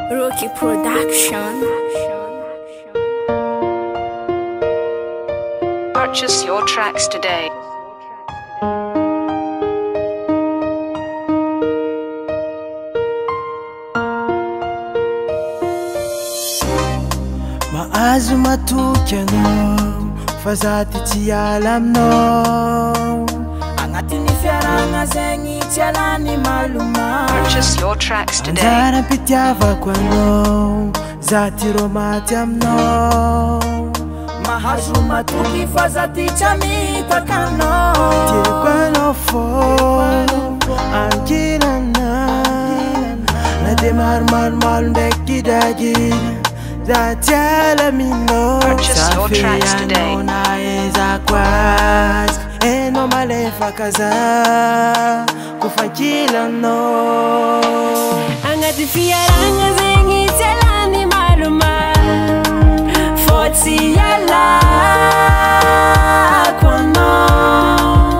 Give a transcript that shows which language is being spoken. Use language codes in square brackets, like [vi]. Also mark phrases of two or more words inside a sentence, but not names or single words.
[en] Loki Production. Purchase your tracks today. [mg] Maazo matoky anao fa za ty tsy ala aminao agnatin'ny fiaragna zegny tsy alany malomano. [en] Purchase your tracks today. [mg] Anjara mpitiavako anao za ty rô maty aminao. Mahazo matoky fa za ty tsy amitaka anao. Tiako anao fô ankilanay na de maromaro ndraiky dragina za ty ala aminao. [en] Purchase your tracks today. [mg] Safianao na ezako azy enao malefaka za kofa ankilanao. Agnaty fiaragna zegny tsy alany malomano fô tsy ialako anao.